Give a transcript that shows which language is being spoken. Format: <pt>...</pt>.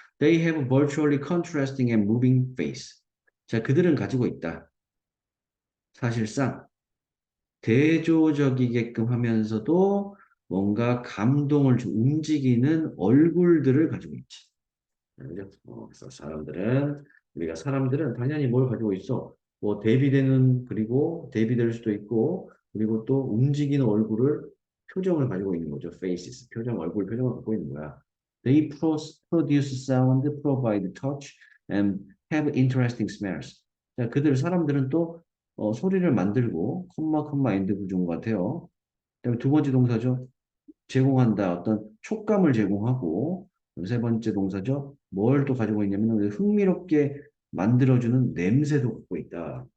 <en>They have virtually contrasting and moving face.</en> <ko>자, 그들은 가지고 있다. 사실상 대조적이게끔 하면서도 뭔가 감동을 좀 움직이는 얼굴들을 가지고 있지. 그죠? 그래서 우리가 사람들은 당연히 뭘 가지고 있어? 뭐 대비되는, 그리고 대비될 수도 있고, 그리고 또 움직이는 표정을 가지고 있는 거죠. faces, 얼굴 표정을 갖고 있는 거야.</ko> <en>They produce sound, provide touch, and have interesting smells.</en> <ko>자, 사람들은 또 소리를 만들고, 컴마, 엔드 구조인 것 같아요. 그다음에 두 번째 동사죠. 제공한다. 어떤 촉감을 제공하고, 세 번째 동사죠. 뭘 또 가지고 있냐면 흥미롭게 만들어주는 냄새도 갖고 있다.</ko>